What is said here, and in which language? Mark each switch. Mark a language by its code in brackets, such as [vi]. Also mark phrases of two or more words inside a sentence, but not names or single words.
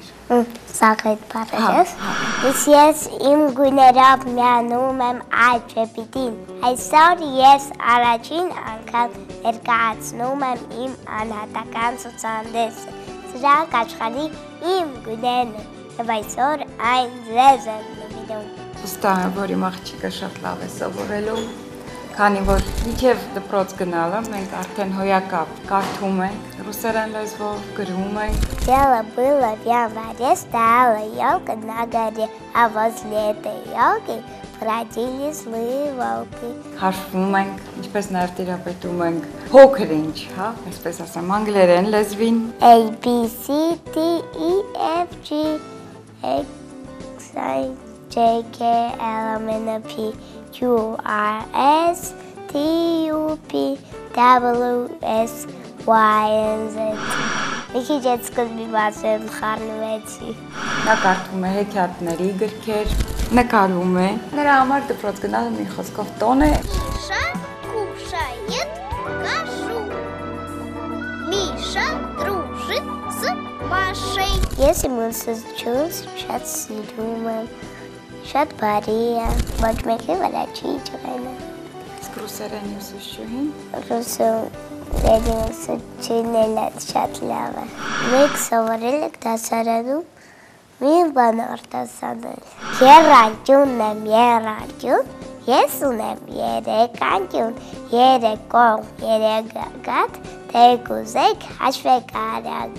[hy] Սաղետ բարերս։ Ես իմ գույներով միանում եմ այդ ժպիտին։ Այսօր ես առաջին անգամ ներկայացնում եմ իմ անհատական ցուցահանդեսը։ Սրանք աշխարհի իմ գույներն են եւ այսօր այն ձեզ եմ նվիրում։ Վստահ եմ, որ իմ աղջիկը շատ լավ է սովորելու, քանի որ մինչև դպրոց գնալը մենք արդեն հոյակապ կարդում ենք, ռուսերեն լեզվով գրում ենք։ [ru] Дело было в январе, стояла елка на горе, а возле этой елки бродили злые волки։ [hy] Հաշվում ենք, ինչպես նաև տիրապետում ենք փոքր ինչ, հա, այսպես ասեմ, անգլերեն լեզվին։ [en] A B C D E F G H I J K L M N P Q R S T U P W X Y and Z։ [hy] Մի քիչ այդ սկզբի բացել խառնվեցի։ Նա կարդում է հեքիաթների գրքեր, նկարում է։ Նրա համար դպրոց գնալը մի խոսքով տոն է։ [ru] Միշա кушает кашу. Миша дружит с Машей։ [hy] Ես իմ ուսուցչուհուս շատ սիրում եմ, շատ բարի է, ոչ մեկի վրա չի ջղայնը։ Իսկ ռուսերենի ուսուցչուհին։ Ռուսերենի ուսուցչուհին էլ շատ լավ է։ Մենք սովորել ենք դասարանում մի բան արտասանել։ Եռանկյունն եմ, եռանկյուն, ես ունեմ 3 անկյուն, 3 կողմ, 3 գագաթ, թե կուզեք հաշվեք արագ։